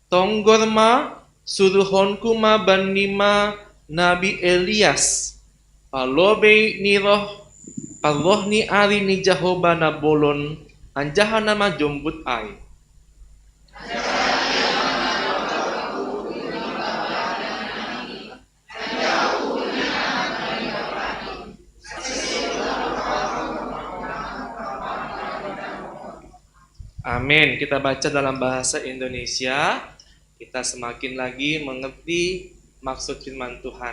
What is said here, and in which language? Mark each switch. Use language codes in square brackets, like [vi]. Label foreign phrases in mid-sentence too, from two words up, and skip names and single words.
[bts] Tonggorma suruhonku ma banima Nabi Elias palobe niroh Allah ni ari ni Jahoba na bolon anjahana ma jombut ai. Amin. [id] Kita baca dalam bahasa Indonesia, kita semakin lagi mengerti maksud firman Tuhan.